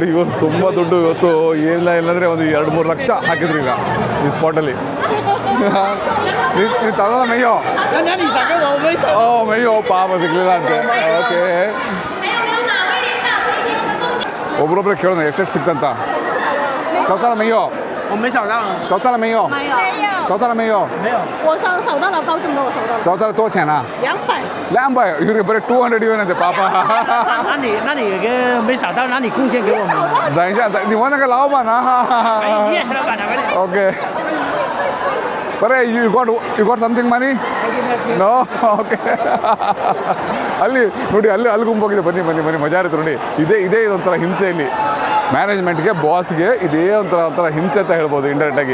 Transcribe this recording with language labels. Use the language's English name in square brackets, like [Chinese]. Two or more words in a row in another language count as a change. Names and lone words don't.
[Kannada] ಇವರು ತುಂಬ ದುಡ್ಡು ಇವತ್ತು ಏನಿಲ್ಲ ಇಲ್ಲಾಂದರೆ ಒಂದು 2-3 ಲಕ್ಷ ಹಾಕಿದ್ರು ಈಗ ಈ ಸ್ಪಾಟಲ್ಲಿ. ನೀವು ತಗೋಲ್ಲ ಮೈಯೋ? ಓ ಮೈಯೋ ಪಾಪ ಸಿಗ್ಲಿಲ್ಲ ಅಂತೆ. ಓಕೆ, ಒಬ್ರೊಬ್ರೆ ಕೇಳೋಣ ಎಷ್ಟೆಷ್ಟು ಸಿಕ್ತಂತ. ತಗೋತಾರ ಮೈಯೋ? [Chinese] 我没找到， [Kannada] ತಗೋತಾರ ಮೈಯೋ? [Chinese] 没有， [Kannada] ತಗೋತಾರ ಮೈಯೋ? [Chinese] 没有，我手到了高这么多，我手到了 [Kannada] ತಗೋತಾರ ತೋಚೇನಾ? 200。 200 ಇವ್ರಿಗೆ ಬರೀ 200 ಇವನಂತೆ ಪಾಪ. [Chinese] 那你有个没找到，那你贡献给我们了。等一下，你问那个老板啊？哎，你也是老板的，快点。 [English] ಓಕೆ, ಬರೇ you got something money? no, okay. [Kannada] ಅಲ್ಲಿ ನೋಡಿ, ಅಲ್ಲಿ ಗುಂಪೋಗಿದೆ. ಬನ್ನಿ ಬನ್ನಿ ಬನ್ನಿ, ಮಜಾ ಇರುತ್ತೆ ನೋಡಿ. ಇದೇ ಇದೊಂಥರ ಹಿಂಸೆ ಇಲ್ಲಿ. ಮ್ಯಾನೇಜ್ಮೆಂಟ್ಗೆ, ಬಾಸ್ಗೆ ಇದೇ ಒಂಥರ ಹಿಂಸೆ ಅಂತ ಹೇಳ್ಬೋದು ಇಂಡೈರೆಕ್ಟಾಗಿ.